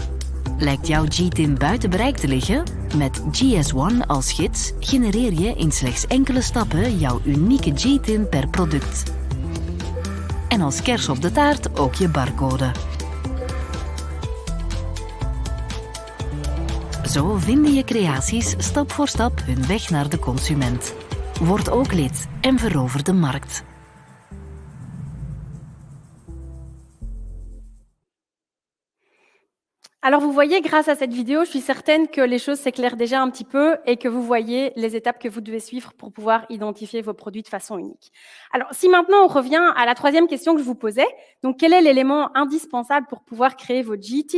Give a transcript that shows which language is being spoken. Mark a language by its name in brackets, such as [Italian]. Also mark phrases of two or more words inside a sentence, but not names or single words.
[Dutch] Lijkt jouw GTIN buiten bereik te liggen? Met GS1 als gids genereer je in slechts enkele stappen jouw unieke GTIN per product. En als kers op de taart ook je barcode. Zo vinden je creaties stap voor stap hun weg naar de consument. Word ook lid en verover de markt. [French] Alors, vous voyez, grâce à cette vidéo, je suis certaine que les choses s'éclairent déjà un petit peu et que vous voyez les étapes que vous devez suivre pour pouvoir identifier vos produits de façon unique. Alors, si maintenant on revient à la troisième question que je vous posais, donc quel est l'élément indispensable pour pouvoir créer votre GTIN?